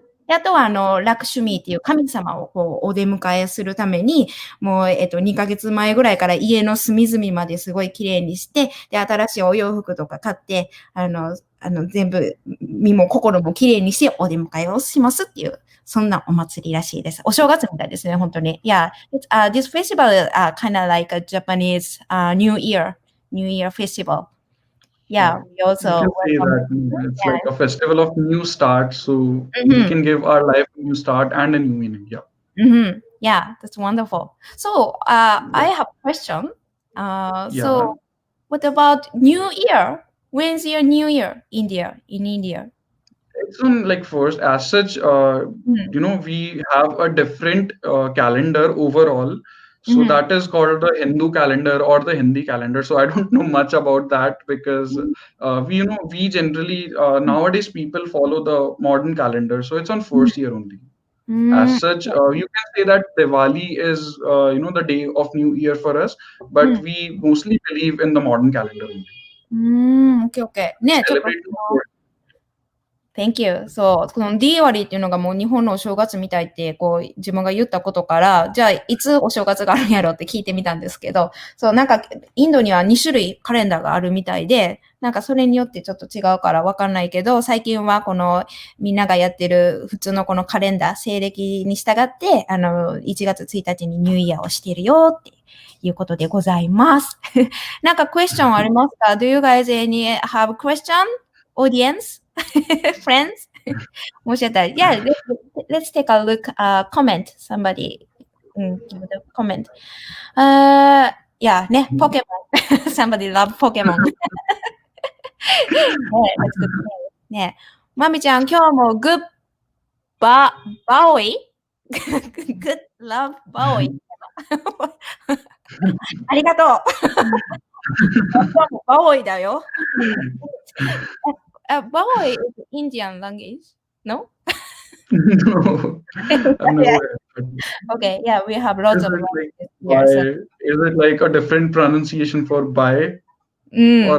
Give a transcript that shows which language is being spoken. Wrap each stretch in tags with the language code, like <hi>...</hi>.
<ja>であとは、ラクシュミーっていう神様をこうお出迎えするために、もう、2ヶ月前ぐらいから家の隅々まですごい綺麗にして、で、新しいお洋服とか買って、全部、身も心も綺麗にしてお出迎えをしますっていう、そんなお祭りらしいです。お正月みたいですね、本当に。</ja> <en>Yeah, this festival is kind of like a Japanese New Year festival.Yeah, we also You can say that it's like a festival of new start, so we can give our life a new start and a new meaning. Yeah. Mm-hmm. Yeah, that's wonderful. So, I have a question. Yeah. So, what about New Year? When's your New Year in India? It's on like first, as such, we have a different calendar overall. So Mhm. that is called the Hindu calendar or the Hindi calendar. So I don't know much about that because we generally nowadays people follow the modern calendar. So it's on first year only. As such, you can say that Diwali is the day of New Year for us, but we mostly believe in the modern calendar only.</en> <ja>Okay. ね、ちょっと</ja> <en>Celebrate the Thank you.</en> <ja>そう、このディーワリーっていうのがもう日本のお正月みたいってこう自分が言ったことから、じゃあいつお正月があるんやろうって聞いてみたんですけど、そう、なんかインドには2種類カレンダーがあるみたいで、なんかそれによってちょっと違うからわかんないけど、最近はこのみんながやってる普通のこのカレンダー、西暦に従って、1月1日にニューイヤーをしているよっていうことでございます。なんかクエスチョンありますか？</ja> <en>Do you guys any have question? Audience? Friends?</en> <ja>もしあったら、</ja> <en>Yeah, let's take a look, comment. Somebody, give the comment. Yeah, ね、ポケモン。Somebody love Pokemon.</en> <ja>ね、まみちゃん、今日もグッバオイグッラブバオイありがとう。バオイだよ。</ja> <en>Baoi is Indian language, no? No, Yeah. no. Okay, yeah, we have lots Is of it languages like here. So. is it like a different pronunciation for bye or</en>